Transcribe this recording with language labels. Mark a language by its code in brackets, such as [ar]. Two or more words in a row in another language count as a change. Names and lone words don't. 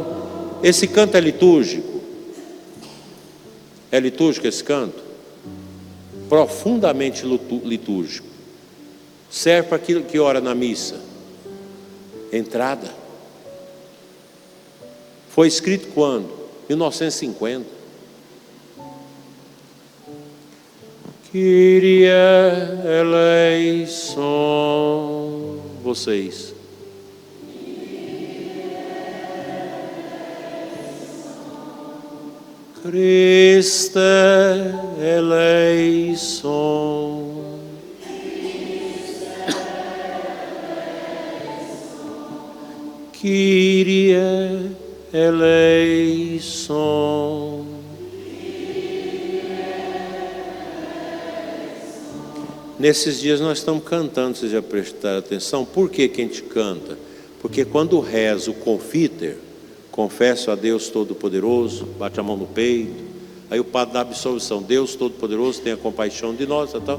[pt] Esse canto é litúrgico. É litúrgico esse canto? Profundamente litúrgico. Serve para aquilo que ora na missa. Entrada. Foi escrito quando? 1950. [el] Κύριε ελέησον. Vocês. Χριστέ ελέησον. Κύριε ελέησον. [pt] Nesses dias nós estamos cantando, vocês já prestaram atenção? Por que a gente canta? Porque quando reza o confiter, confesso a Deus Todo-Poderoso, bate a mão no peito, aí o padre dá a absolvição, Deus Todo-Poderoso tenha compaixão de nós, tal.